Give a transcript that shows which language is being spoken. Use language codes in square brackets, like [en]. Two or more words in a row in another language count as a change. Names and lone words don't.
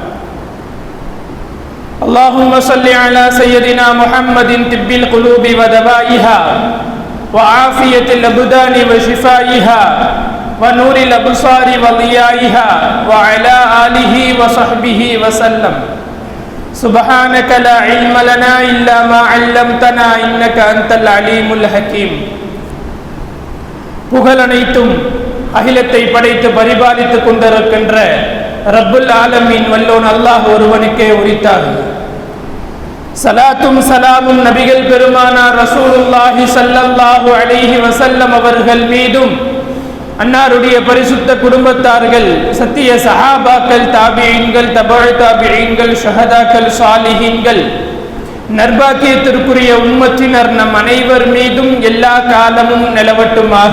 [ar] اللهم صل على سيدنا محمد طب القلوب ودوائها وعافية الأبدان وشفائها ونور الأبصار وضيائها وعلى آله وصحبه وسلم. سبحانك لا علم لنا إلا ما علمتنا إنك أنت العليم الحكيم. [ta] புகழனைத்தும் அகிலத்தை படைத்து பரிபாலித்துக் கொண்டிருக்கின்ற [ar] رب العالمين [ta] வல்லோன் அல்லாஹ் ஒருவனுக்கே உரித்தார்கள். சலாத்தும் சலாமும் நபிகள் பெருமானார் [ar] رسول الله صلى الله عليه وسلم [ta] அவர்கள் மீதும், அன்னாருடைய பரிசுத்த குடும்பத்தார்கள், சத்திய சஹாபாக்கள், தாபிஈன்கள், தபஉ தாபிஈன்கள், ஷஹதாக்கள், சாலிஹீன்கள், நர்பாக்கியத்திற்குரிய உம்மத்தினர் நம் அனைவர் மீதும் எல்லா காலமும் நிலவட்டுமாக.